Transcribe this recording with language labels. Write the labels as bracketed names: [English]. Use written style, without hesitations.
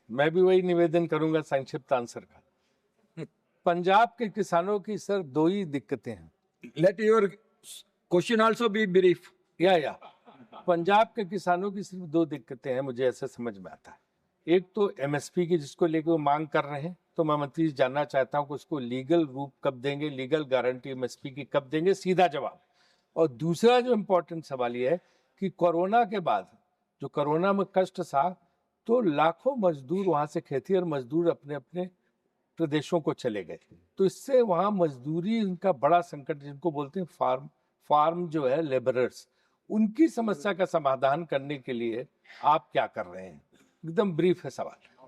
[Hindi] मैं भी वही निवेदन करूंगा संक्षिप्त आंसर का। पंजाब के किसानों की सर 2 ही दिक्कतें हैं। [English] Let your question also be brief. [Hindi] या पंजाब के किसानों की सिर्फ 2 दिक्कतें हैं, मुझे ऐसा समझ में आता है। एक तो MSP की, जिसको लेकर वो मांग कर रहे हैं, तो मैं मंत्री जी जानना चाहता हूं कि उसको लीगल रूप कब देंगे, लीगल गारंटी MSP की कब देंगे, सीधा जवाब। और दूसरा जो इम्पोर्टेंट सवाल ये है कि कोरोना के बाद जो कोरोना में कष्ट था, तो लाखों मजदूर वहां से खेतीहर मजदूर अपने अपने प्रदेशों को चले गए, तो इससे वहाँ मजदूरी उनका बड़ा संकट, जिनको बोलते हैं फार्म जो है लेबरर्स, उनकी समस्या का समाधान करने के लिए आप क्या कर रहे हैं? एकदम ब्रीफ है सवाल।